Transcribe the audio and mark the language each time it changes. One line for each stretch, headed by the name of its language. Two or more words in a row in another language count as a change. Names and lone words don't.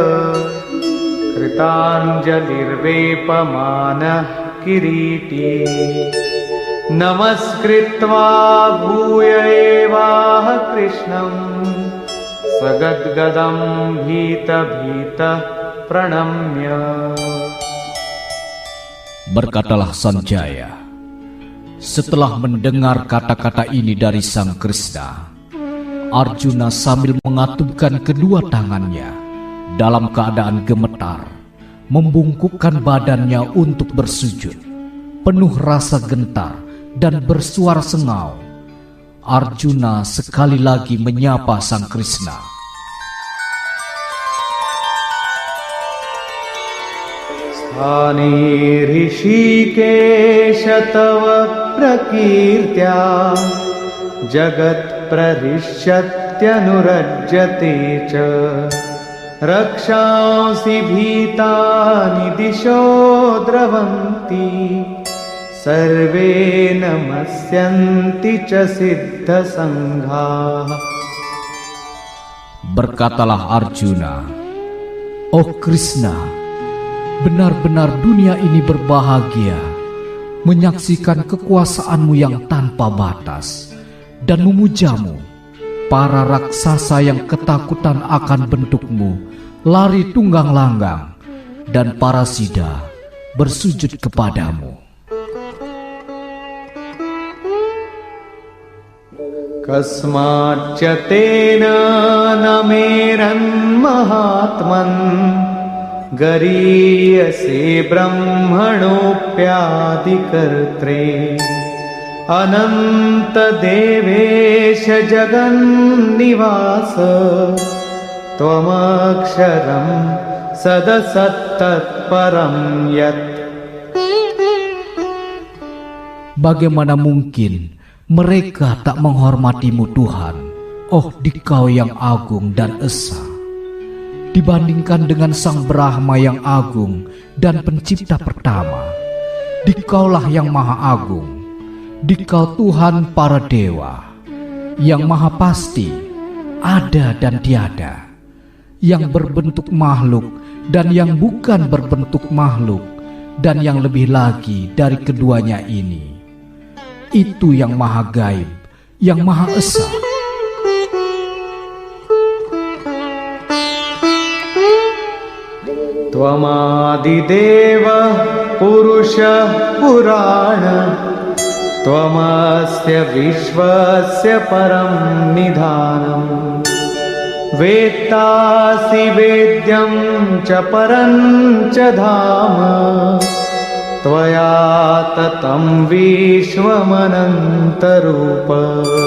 Sanskrit: कृताञ्जलिर्वेपमानः किरीटी नमस्कृत्वा भूय एवाह कृष्णं सगद्गदं भीतभीतः प्रणम्य.
Indonesian: Berkatalah Sanjaya, setelah mendengar kata-kata ini dari Sang Krishna, Arjuna sambil mengatupkan kedua tangannya dalam keadaan gemetar, membungkukkan badannya untuk bersujud. Penuh rasa gentar dan bersuara sengau, Arjuna sekali lagi menyapa Sang Krishna.
Sanskrit: स्थाने ऋषिकेश तव प्रकीर्त्या जगत् प्रहृष्यत्यनुरज्यते च रक्षांसि भीतानि दिशो द्रवन्ति सर्वे नमस्यन्ति च सिद्धसङ्घाः.
Indonesian: Berkatalah Arjuna, Oh Krishna, benar-benar dunia ini berbahagia menyaksikan kekuasaanmu yang tanpa batas dan memujamu. Para raksasa yang ketakutan akan bentukmu lari tunggang langgang, dan para sida bersujud kepadamu.
Sanskrit: कस्माच्च तेन न मेरन्महात्मन् गरीयसे ब्रह्मणोऽप्यादिकर्त्रे अनन्तदेवेश जगन्निवास त्वमक्षरं सदसत्तत्परं यत्.
Indonesian: Bagaimana mungkin mereka tak menghormatimu Tuhan, oh Dikau yang agung dan esa, dibandingkan dengan Sang Brahma yang agung dan pencipta pertama. Dikaulah yang maha agung, Dikau Tuhan para dewa, yang maha pasti, ada dan tiada, yang berbentuk makhluk dan yang bukan berbentuk makhluk, dan yang lebih lagi dari keduanya ini. Itu yang maha gaib, yang maha esa.
Sanskrit: त्वमादिदेव पुरुष पुराण त्वमस्य विश्वस्य परं निधानम् वेत्तासि वेद्यं च परं च धाम त्वया ततं विश्वमनन्तरूप.